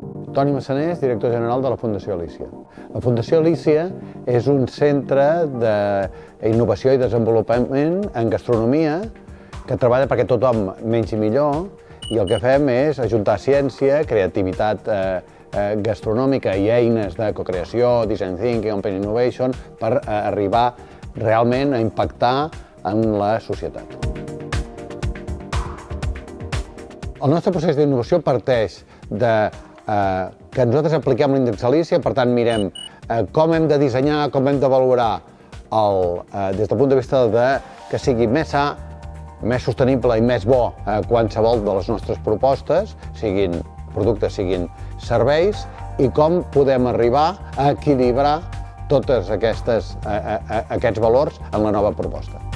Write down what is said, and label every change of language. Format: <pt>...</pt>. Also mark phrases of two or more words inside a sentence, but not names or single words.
<ca>Toni Massanés, director general de la Fundació Alícia. La Fundació Alícia és un centre d'innovació i desenvolupament en gastronomia que treballa perquè tothom mengi millor, i el que fem és ajuntar ciència, creativitat gastronòmica i eines de cocreació,</ca> <en>design thinking, open innovation,</en> <ca>per arribar realment a impactar en la societat. El nostre procés d'innovació parteix que nosaltres apliquem l'índex Alícia, per tant mirem com hem de dissenyar, com hem de valorar des del punt de vista que sigui més sa, més sostenible i més bo qualsevol de les nostres propostes, siguin productes, siguin serveis, i com podem arribar a equilibrar tots aquests valors en la nova proposta.</ca>